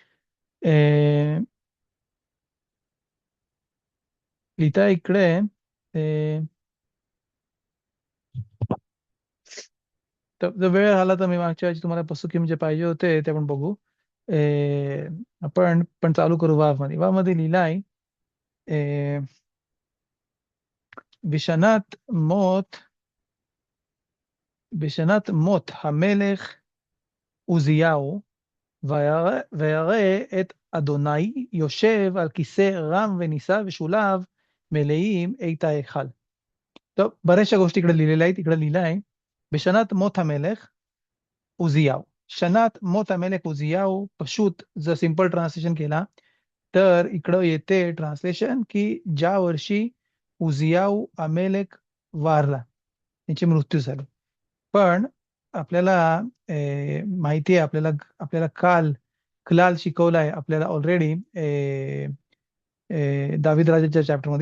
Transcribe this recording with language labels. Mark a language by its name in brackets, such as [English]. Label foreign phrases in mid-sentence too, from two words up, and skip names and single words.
[Marathi] लिहिता इकडे तर जर वेळ झाला तर मी मागच्या वेळी तुम्हाला पसुकीम जे पाहिजे होते ते आपण बघू. ए, आपण पण चालू करू वावमध्ये लिहिलं आहे [Hebrew] בשנת מות בשנת מות המלך עוזיהו וירא את אדוני יושב על כיסא רם ונישא ושולב מלאים את ההיכל. טוב, בראש הגושתי [Marathi] इकडे लिहिलेलं आहे, तिकडे लिहिलं आहे [Hebrew] בשנת מות המלך उजियाव. שנת מות המלך עוזיהו, [Marathi] पशूत जर [English] simple translation [Marathi] केला तर इकडं येते ट्रान्सलेशन की ज्या वर्षी उजियाव अमेलेक वारला, त्याची मृत्यू झाली. पण आपल्याला माहिती आहे, आपल्याला आपल्याला कलाल शिकवलाय आपल्याला ऑलरेडी दावीद राजाच्या चॅप्टरमध्ये.